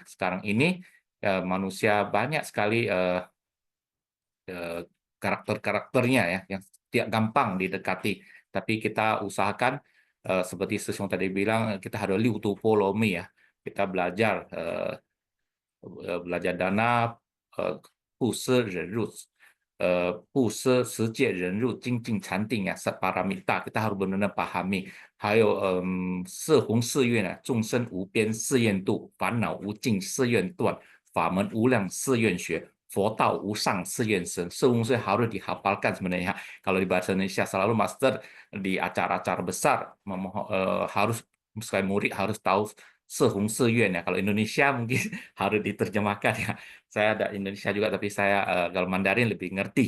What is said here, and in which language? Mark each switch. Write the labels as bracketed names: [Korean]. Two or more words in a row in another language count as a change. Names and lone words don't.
[Indonesian] Sekarang ini manusia banyak sekali karakter-karakternya ya, yang tidak gampang didekati. Tapi kita usahakan seperti Sesiong tadi bilang, kita harus [Chinese] 六度波罗蜜 [Indonesian] ya. Kita belajar dana, [Chinese] 布施忍辱，布施持戒忍辱精进禅定呀 ， [Indonesian] Satparamita kita harus benar-benar pahami. [Chinese] 还有四弘誓愿啊，众生无边誓愿度，烦恼无尽誓愿断，法门无量誓愿学，佛道无上誓愿生. [Indonesian] Semuanya harus dihafalkan sebenarnya. Kalau di bahasa Indonesia selalu master di acara-acara besar harus sekali murid harus tahu [Chinese] 四弘誓愿 [Indonesian] ya. Kalau Indonesia mungkin harus diterjemahkan ya. Saya ada Indonesia juga, tapi saya kalau Mandarin lebih ngerti.